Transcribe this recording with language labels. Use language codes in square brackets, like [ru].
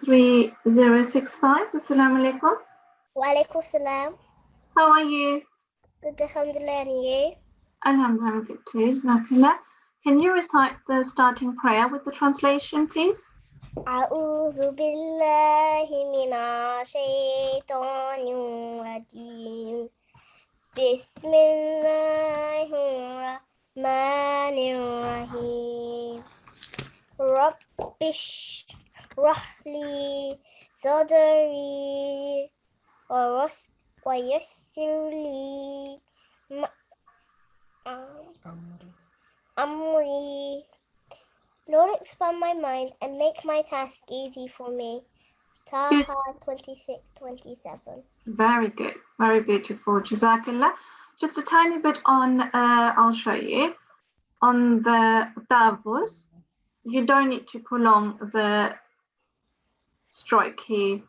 [en] NG3065. Assalamu alaikum. [ar] Wa alaikum salam. [en] How are you? Good, alhamdulillah, and you? Alhamdulillah, I'm good too. Jazakallah. Can you recite the starting prayer with the translation, please? [ar] أعوذ بالله من الشيطان الرجيم بسم الله الرحمن الرحيم رب اشرح لي صدري ويسر لي أمري. [en] Lord, expand my mind and make my task easy for me. Taha 26:27. Very good. Very beautiful. Jazakallah. Just a tiny bit on, I'll show you. On the tavus, you don't need to prolong the stroke here.